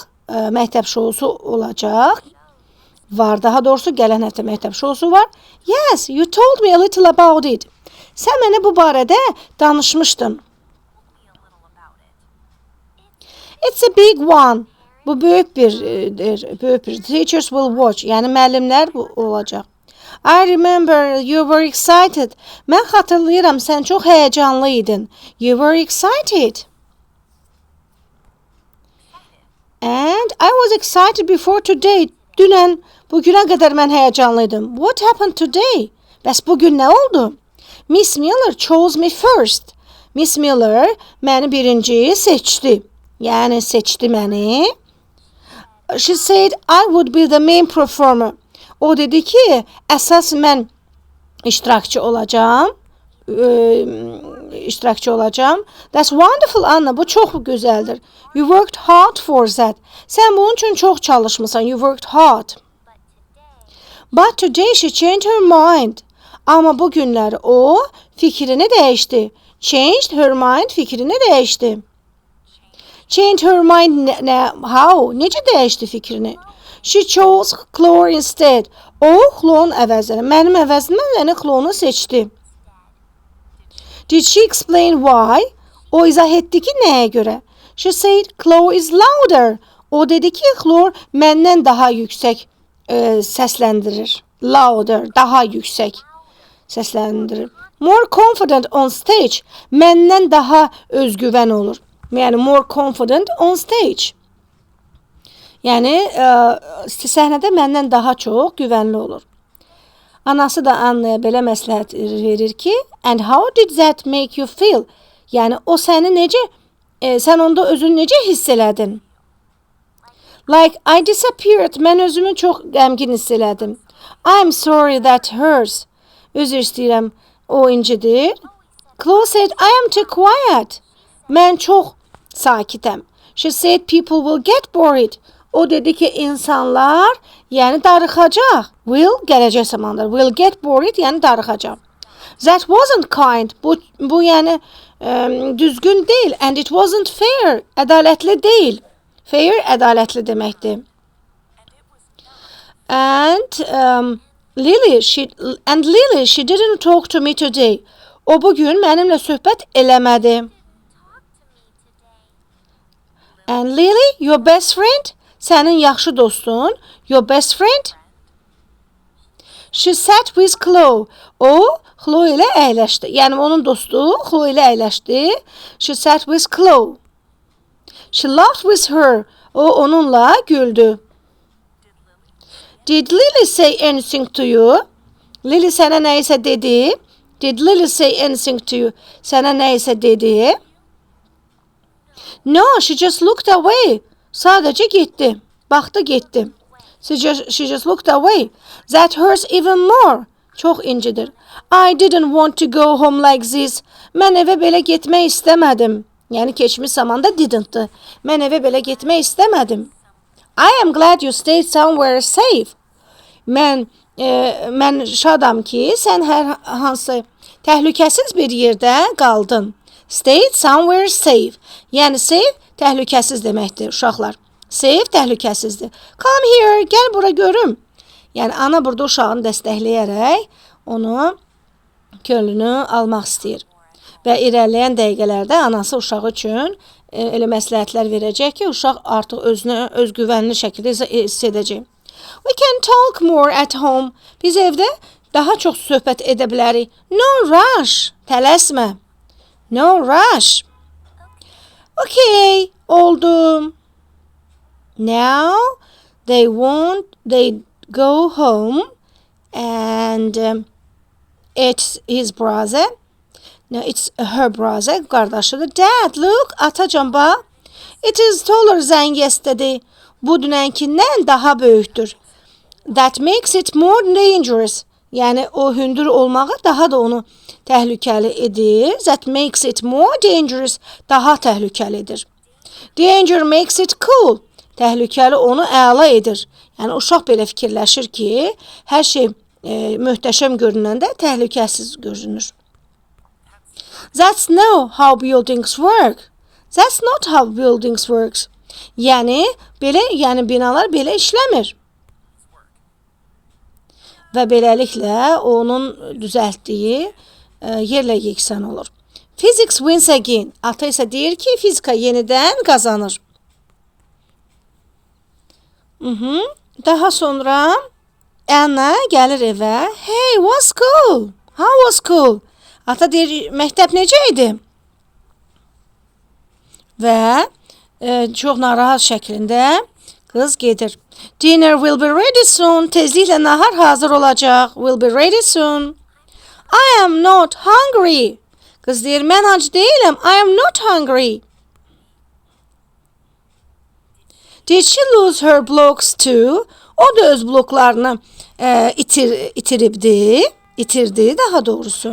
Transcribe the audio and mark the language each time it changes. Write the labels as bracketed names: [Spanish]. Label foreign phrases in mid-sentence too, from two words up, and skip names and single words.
[Azerbaijani] Məktəb şousu olacaq. Var, daha doğrusu gələn həftə məktəb şousu var. [English] Yes, you told me a little about it. [Azerbaijani] Sən mənə bu barədə danışmışdın. [English] It's a big one. [Azerbaijani] Bu böyük bir. [English] Teachers will watch. [Azerbaijani] Yəni müəllimlər bu olacaq. [English] I remember you were excited. [Azerbaijani] Mən xatırlayıram, sən çox həyəcanlı idin. [English] You were excited. And I was excited before today. [Azerbaijani] Dünən Bugünə qədər mən həyəcanlıydım. [English] What happened today? [Azerbaijani] Bəs bugün nə oldu? [English] Miss Miller chose me first. [Azerbaijani] Miss Miller məni birinci seçdi. Yəni seçdi məni. [English] She said I would be the main performer. [Azerbaijani] O dedi ki, əsas mən iştirakçı olacağam. [English] That's wonderful, Anna. [Azerbaijani] Bu çox gözəldir. [English] You worked hard for that. [Azerbaijani] Sən bunun üçün çox çalışmısan. [English] You worked hard. But today she changed her mind. [Azerbaijani] Amma bu günləri o fikrini dəyişdi. [English] Changed her mind, [Azerbaijani] fikrini dəyişdi. [English] Change her mind how? [Azerbaijani] Necə dəyişdi fikrini? [English] She chose Chloe instead. [Azerbaijani] O, Chloe'nun əvəzinə. Mənim əvəzimə yəni Chloe'nu seçdi. [English] Did she explain why? [Azerbaijani] O izah etdi ki, nəyə görə? [English] She said Chloe is louder. [Azerbaijani] O dedi ki, Chloe məndən daha yüksək səsləndirir. Louder, daha yüksək səsləndirir. [English] More confident on stage. [Azerbaijani] Məndən daha özgüvən olur. [English] Yəni more confident on stage. [Azerbaijani] Yəni səhnədə məndən daha çox güvənli olur. Anası da Annaya belə məsləhət verir ki, [English] and how did that make you feel? [Azerbaijani] Yəni o səni necə, sən onda özünü necə hiss elədin? [English] Like I disappeared. [Azerbaijani] Mən özümü çox qəmgin hiss elədim. [English] I'm sorry that hurts. [Azerbaijani] Üzr istəyirəm, o incidir. [English] Chloe said I am too quiet. [Azerbaijani] Mən çox sakitəm. [English] She said people will get bored. [Azerbaijani] O dedi ki, insanlar yəni darıxacaq. Will, gələcək zamanlar. [English] Will get bored, [Azerbaijani] yəni darıxacaq. [English] That wasn't kind. [Azerbaijani] Bu yəni düzgün deyil. [English] And it wasn't fair. [Azerbaijani] Ədalətli deyil. Fair, ədalətli deməkdir. [English] And Lily, she didn't talk to me today. [Azerbaijani] O bugün mənimlə söhbət eləmədi. [English] And Lily, your best friend? [Azerbaijani] Sənin yaxşı dostun, [English] your best friend? She sat with Chloe. [Azerbaijani] O, Chloe ilə əyləşdi. Yəni onun dostu Chloe ilə əyləşdi. [English] She sat with Chloe. She laughed with her. [Azerbaijani] O onunla güldü. [English] Did Lily say anything to you? [Azerbaijani] Lily sənə nəyisə dedi? [English] Did Lily say anything to you? [Azerbaijani] Sənə nəyisə dedi? [English] No, she just looked away. [Azerbaijani] Sadəcə getdi. Baxdı, getdi. [English] She just looked away. That hurts even more. [Azerbaijani] Çox incidir. [English] I didn't want to go home like this. [Azerbaijani] Mən evə belə getmək istəmədim. Yəni keçmiş zamanda didn't-dı. Mən evə belə getmək istəmədim. [English] I am glad you stayed somewhere safe. [Azerbaijani] Mən şadam ki, sən hər hansı təhlükəsiz bir yerdə qaldın. [English] Stayed somewhere safe. [Azerbaijani] Yəni safe təhlükəsiz deməkdir, uşaqlar. Safe təhlükəsizdir. [English] Come here, [Azerbaijani] gəl bura görüm. Yəni ana burada uşağını dəstəkləyərək onu könlünü almaq istəyir. Və irəliləyən dəqiqələrdə anası uşağı üçün elə məsləhətlər verəcək ki, uşaq artıq özünü özgüvənli şəkildə hiss edəcək. [English] We can talk more at home. [Azerbaijani] Biz evdə daha çox söhbət edə bilərik. [English] No rush. Tələsmə. No rush. [Azerbaijani] Okay, oldu. [English] Now they go home and it's his brother. No, it's her brother, qardaşıdır. Dad, look, [Azerbaijani] atacan bax. [English] It is taller than yesterday. [Azerbaijani] Bu dünənkindən daha böyükdür. [English] That makes it more dangerous. [Azerbaijani] Yəni o hündür olmağı daha da onu təhlükəli edir. [English] That makes it more dangerous. [Azerbaijani] Daha təhlükəlidir. [English] Danger makes it cool. [Azerbaijani] Təhlükəli onu əla edir. Yəni uşaq belə fikirləşir ki, hər şey möhtəşəm görünəndə təhlükəsiz görünür. [English] That's not how buildings work. That's not how buildings works. [Azerbaijani] Yəni binalar belə işləmir. Və beləliklə onun düzəltdiyi yerlə yeksan olur. [English] Physics wins again. [Azerbaijani] Ata isə deyir ki, fizika yenidən qazanır. Daha sonra Anna gəlir evə. [English] Hey, what's cool? How was cool? [Azerbaijani] Ata deyir, məktəb necə idi? Və çox narahat şəklində Qız gedir. [English] Dinner will be ready soon. [Azerbaijani] Tezliklə nahar hazır olacaq. [English] Will be ready soon. I am not hungry. [Azerbaijani] Qız deyir, mən ac deyiləm. [English] I am not hungry. Did she lose her blocks too? [Azerbaijani] O da öz bloklarını itirdi daha doğrusu.